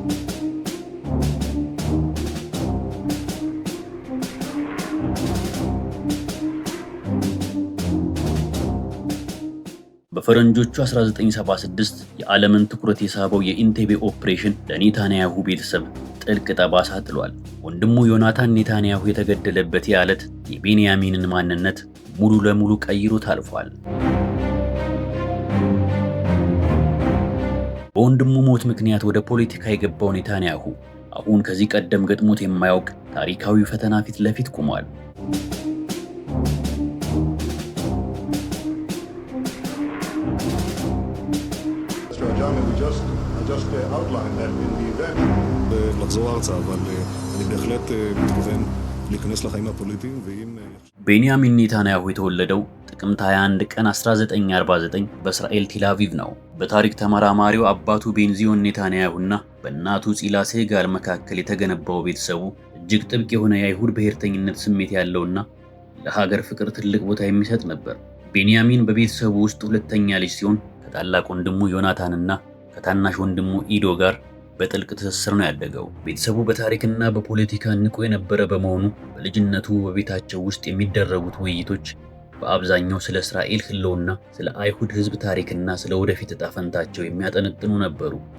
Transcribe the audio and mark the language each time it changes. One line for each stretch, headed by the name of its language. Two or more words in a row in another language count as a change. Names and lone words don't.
Amharic: በፈረንጆቹ 1976 የዓለምን ትኩረት የሳበው የኢንቴቤ ኦፕሬሽን ለኔታንያሁ ቤተሰብ ጥልቅ ጠባሳ ጥሏል። ወንድሙ ዮናታን ኔታንያሁ የተገደለበት የዕለት የቤንያሚንን ማንነት ሙሉ ለሙሉ ቀይሮት አልፏል። በወንድሙ ሞት ምክንያት ወደ ፖለቲካ የገባው ኔታንያሁ አሁን ከዚህ ቀደም ገጥሞት የማያውቅ ታሪካዊ ፈተና ፊት ለፊት ቆሟል።
Hebrew: לחזור ארצה, אבל אני בהחלט מתכוון להיכנס לחיים הפוליטיים ואם...
Amharic: ቤንያሚን ኔታንያሁ የተወለደው ጥቅምት 21 ቀን 1949 በእስራኤል ቴል አቪቭ ነው። በታሪክ ተመራማሪው አባቱ ቤንዚዮን ኔታንያሁና በእናቱ ጺላ ሴጋል መካከል የተገነባው ቤተሰቡ እጅግ ጥብቅ የሆነ የአይሁድ ብሔርተኝነት ስሜት ያለውና ለሀገር ፍቅር ትልቅ ቦታ የሚሰጥ ነበር። ቤንያሚን በቤተሰቡ ውስጥ ሁለተኛ ልጅ ሲሆን ከታላቅ ወንድሙ ዮናታንና ከታናሽ ወንድሙ ኢዶ ጋር በጥልቅ ትስስር ነው ያደገው። ቤተሰቡ በታሪክና በፖለቲካ ንቁ የነበረ በመሆኑ በልጅነቱ በቤታቸው ውስጥ የሚደረጉት ውይይቶች በአብዛኛው ስለ እስራኤል ሕልውና፣ ስለ አይሁድ ሕዝብ ታሪክና ስለ ወደፊት ዕጣ ፈንታቸው የሚያጠነጥኑ ነበሩ።